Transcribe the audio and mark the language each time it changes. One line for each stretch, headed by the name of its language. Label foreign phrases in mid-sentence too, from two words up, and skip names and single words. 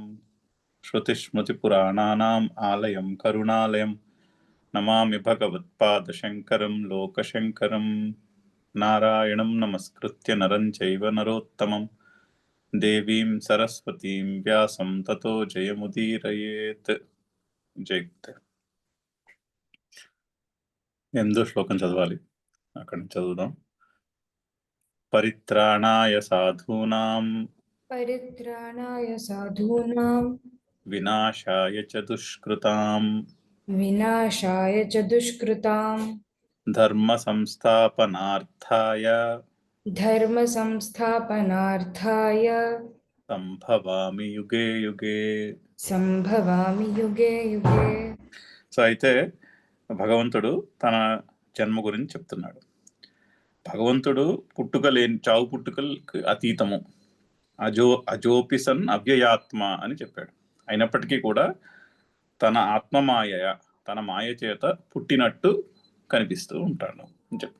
Sanskrit: श्रुतिस्मृतिपुराणानाम् आलयं करुणालयं नमामि भगवत्पादशङ्करं लोकशङ्करं। नारायणं नमस्कृत्य नरं चैव नरोत्तमं देवीं सरस्वतीं व्यासं ततो जयमुदीरयेत्।
Telugu: జయగుతే. ఎందో శ్లోకం చదవాలి, అక్కడి నుంచి చదువుదాం.
Sanskrit: పరిత్రాణాయ సాధూనాం परित्राणाय साधूनां వినాశాయ చ దుష్కృతాం विनाशाय च दुष्कृतां ధర్మ సంస్థాపనార్థాయ धर्मसंस्थापनार्थाय సంభవామి యుగే యుగే. संभवामि युगे युगे।
Telugu: సో అయితే భగవంతుడు తన జన్మ గురించి చెప్తున్నాడు. భగవంతుడు పుట్టుక లేని, చావు పుట్టుకలకు అతీతము,
Sanskrit: అజోపిసన్ అవ్యయాత్మ
Telugu: అని చెప్పాడు. అయినప్పటికీ కూడా తన ఆత్మమాయ, తన మాయ చేత పుట్టినట్టు కనిపిస్తూ ఉంటాడు అని చెప్పాడు.